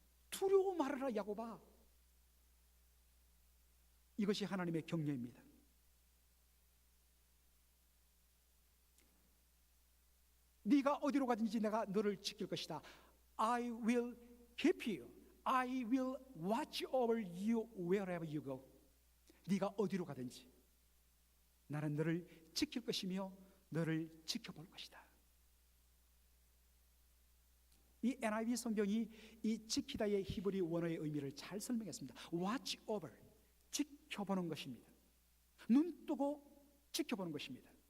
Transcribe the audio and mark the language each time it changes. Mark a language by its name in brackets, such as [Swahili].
[Korean] 두려워 말아라 야곱아. 이것이 하나님의 격려입니다. 네가 어디로 가든지 내가 너를 지킬 것이다. [English] I will keep you. I will watch over you wherever you go. [Korean] 네가 어디로 가든지 나는 너를 지킬 것이며 너를 지켜볼 것이다. 이 NIV 성경이 이 지키다의 히브리 원어의 의미를 잘 설명했습니다. Watch over, 지켜보는 것입니다. 눈 뜨고 지켜보는 것입니다.